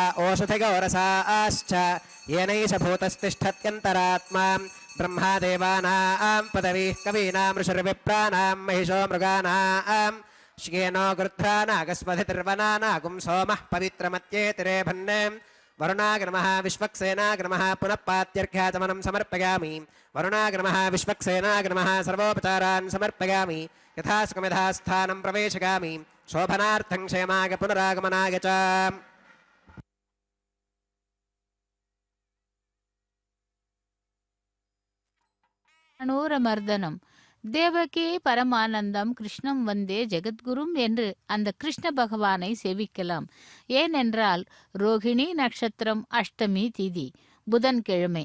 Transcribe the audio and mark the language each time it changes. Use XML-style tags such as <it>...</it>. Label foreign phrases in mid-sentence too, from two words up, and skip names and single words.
<sa>ओषधयो रसाश्च येनैष भूतस्तिष्ठत्यन्तरात्मा ब्रह्मादेवानां पदवीः कवीनां ऋषिर्विप्राणां महिषो मृगाणां श्येनो गृध्रानागस्मधिर्वनानागुं सोमः पवित्रमत्येतिरे भन्ने वरुणाग्रमः विश्वक्सेनाग्रमः पुनः पात्यर्घ्याचमनं समर्पयामि वरुणाग्रमः विश्वक्सेनाग्रमः सर्वोपचारान् समर्पयामि यथास्कमिधास्थानं प्रवेशयामि शोभनार्थं क्षेमाय पुनरागमनाय च अनूरमर्दनम् देवकी परमानन्दम् कृष्णम् वन्दे जगद्गुरुम्</sa> <ta>என்று அந்த கிருஷ்ண பகவானை சேவிக்கலாம். ஏனென்றால் ரோகிணி நட்சத்திரம் அஷ்டமி திதி புதன்கிழமை.</ta>